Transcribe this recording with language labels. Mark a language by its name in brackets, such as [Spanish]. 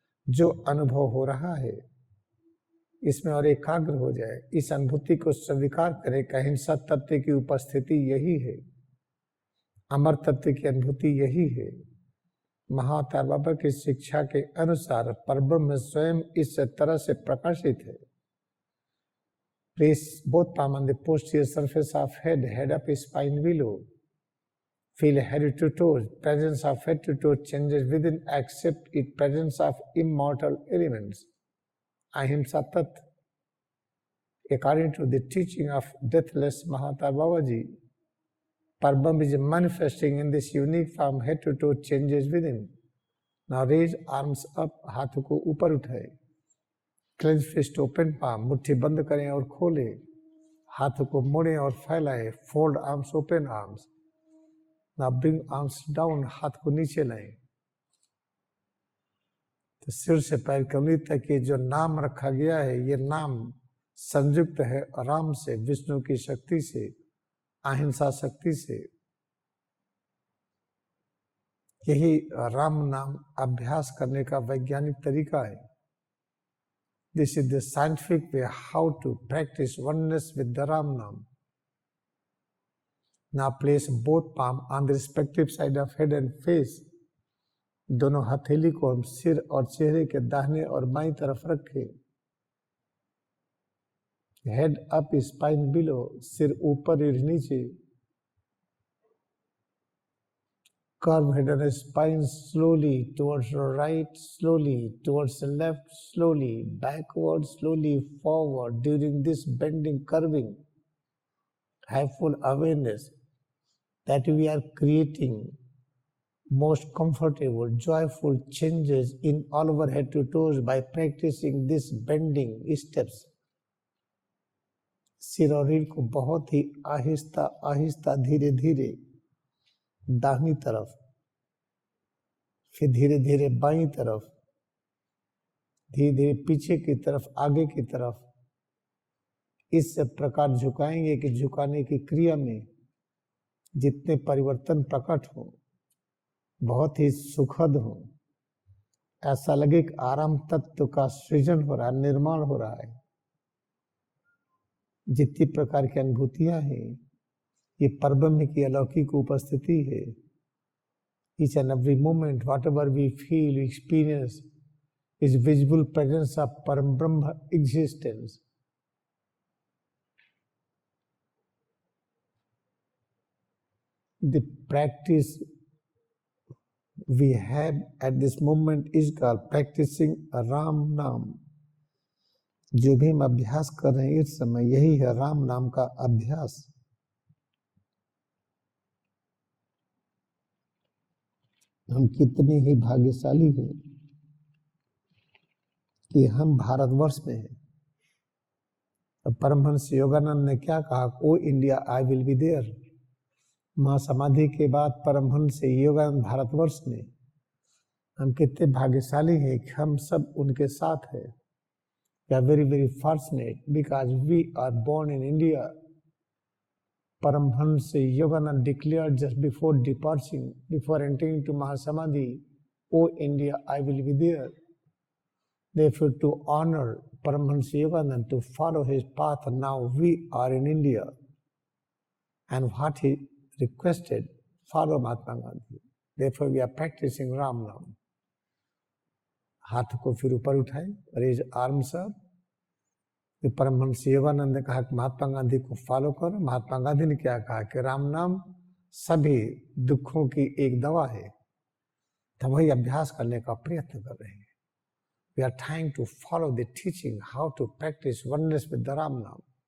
[Hindi] जो अनुभव हो रहा है इसमें और एकाग्र हो जाए। इस अनुभूति को स्वीकार करें कि अहिंसा तत्व की उपस्थिति यही है, अमर तत्व की अनुभूति यही है। महाअवतार बाबा की शिक्षा के अनुसार परब्रह्म स्वयं इस तरह से प्रकाशित है। [English] Place both palm on the posterior surface of head, head up, spine below. Feel head to toes. Presence of head to toe changes within. Accept it. Presence of immortal elements. Ahimsa Tat. According to the teaching of deathless Mahatar Babaji, Parbrahm is manifesting in this unique form. Head to toe changes within. Now raise arms up. [Hindi] हाथों को ऊपर उठाए। [English] Clench fist, open palm. [Hindi] मुट्ठी बंद करें और खोलें। हाथों को मोड़ें और फैलाएं। [English] Fold arms, open arms. Now bring arms down. [Hindi] हाथ को नीचे लाएं। तो सिर से पैर की उंगली तक ये जो नाम रखा गया है, ये नाम संयुक्त है राम से, विष्णु की शक्ति से, अहिंसा शक्ति से। यही राम नाम अभ्यास करने का वैज्ञानिक तरीका है। [English] This is the scientific way how to practice oneness with the Ram Nam. Now place both palm on the respective side of head and face. [Hindi] दोनों हथेली को हम सिर और चेहरे के दाहिने और बाईं तरफ रखें। [English] Head up, spine below. [Hindi] सिर ऊपर रीढ़ नीचे। [English] Curve head and spine slowly towards the right, slowly towards the left, slowly backward, slowly forward. During this bending, curving, have full awareness that we are creating most comfortable, joyful changes in all our head to toes by practicing this bending steps. [Hindi] सिर और रीढ़ को बहुत ही आहिस्ता आहिस्ता धीरे धीरे दाहिनी तरफ, फिर धीरे धीरे बाईं तरफ, धीरे धीरे पीछे की तरफ, आगे की तरफ, इस प्रकार झुकाएंगे कि झुकाने की क्रिया में जितने परिवर्तन प्रकट हो बहुत ही सुखद हो। ऐसा लगे कि आराम तत्व का सृजन हो रहा है, निर्माण हो रहा है। जितनी प्रकार की अनुभूतियां हैं ये परब्रह्म की अलौकिक उपस्थिति है। [English] Each and every moment, whatever we feel, we experience, is visible presence of Parambrahma existence. The practice we have at this moment is called practicing Ram नाम। [Hindi] जो भी हम अभ्यास कर रहे हैं इस समय यही है राम नाम का अभ्यास। हम कितने ही भाग्यशाली हैं कि हम भारतवर्ष में हैं। तो परमहंस योगानंद ने क्या कहा, [English] O India I will be there. [Hindi] महासमाधि के बाद परमहंस योगानंद भारतवर्ष में। हम कितने भाग्यशाली हैं कि हम सब उनके साथ हैं। [English] We are very very fortunate because we are born in India. Paramahansa Yogananda declared just before departing, before entering to Mahasamadhi, O India, I will be there. Therefore, to honor Paramahansa Yogananda, to follow his path, now we are in India. And what he requested, follow Mahatma Gandhi. Therefore, we are practicing Ram Nam. [Hindi] हाथ को फिर ऊपर उठाए, [English] Raise arms up. [Hindi] Paramhans Yogananda ने कहा कि महात्मा गांधी को follow करो। महात्मा गांधी ने क्या कहा कि राम नाम सभी दुखों की एक दवा है। तो वही अभ्यास करने का प्रयत्न कर रहे हैं। [English] We are trying to follow the teaching how to practise oneness with the Ram Nam.